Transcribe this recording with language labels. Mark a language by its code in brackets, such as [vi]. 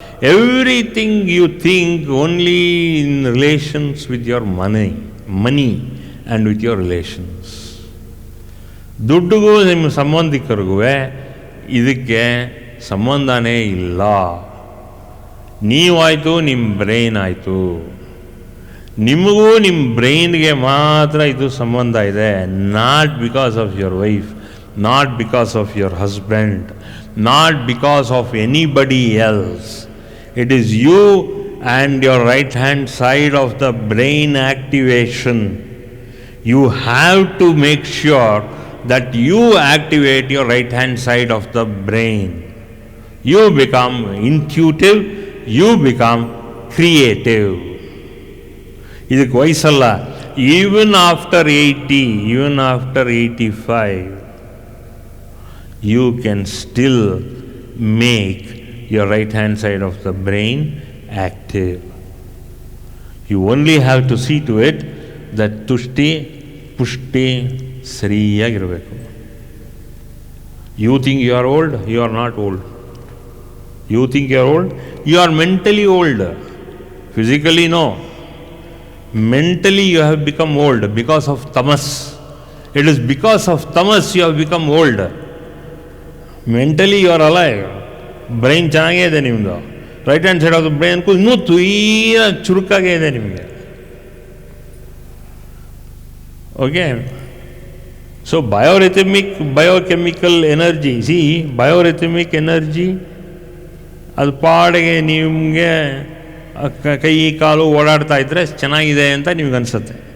[en] Everything you think only in relations with your money and with your relations. [kn] ದುಡ್ಡಿಗೂ ನಿಮ್ಮ ಸಂಬಂಧಿಕರಿಗೂ ಇದಕ್ಕೆ ಸಂಬಂಧನೇ ಇಲ್ಲ. ನೀವಾಯಿತು, ನಿಮ್ಮ ಬ್ರೈನ್ ಆಯಿತು. ನಿಮಗೂ ನಿಮ್ಮ ಬ್ರೈನ್ಗೆ ಮಾತ್ರ ಇದು ಸಂಬಂಧ ಇದೆ. [en] Not because of your wife, not because of your husband, not because of anybody else. It is you and your right hand side of the brain activation. You have to make sure that you activate your right hand side of the brain. You become intuitive, you become creative. [kn] ಇದಕ್ಕೆ ವಯಸ್ಸಲ್ಲ. [en] Even after 80, even after 85, you can still make your right hand side of the brain active. You only have to see to it that [kn] ತುಷ್ಟಿ ಪುಷ್ಟಿ ಸರಿಯಾಗಿರಬೇಕು. [en] You think you are old? You are not old. You think you are old? You are mentally old. Physically no. Mentally you have become old because of tamas. It is because of tamas you have become old. Mentally you are alive. [kn] Brain ಚೆನ್ನಾಗೇ ಇದೆ ನಿಮ್ಮದು. Right hand side of the brain ಇನ್ನೂ ತುಯ್ಯ ಚುರುಕಾಗೇ ಇದೆ ನಿಮಗೆ. Okay, so biochemical energy, ಬಯೋರಿಥಮಿಕ್ energy ಅದು ಪಾಡಿಗೆ ನಿಮಗೆ ಕೈ ಕಾಲು ಓಡಾಡ್ತಾ ಇದ್ದರೆ ಚೆನ್ನಾಗಿದೆ ಅಂತ ನಿಮ್ಗೆ ಅನಿಸುತ್ತೆ.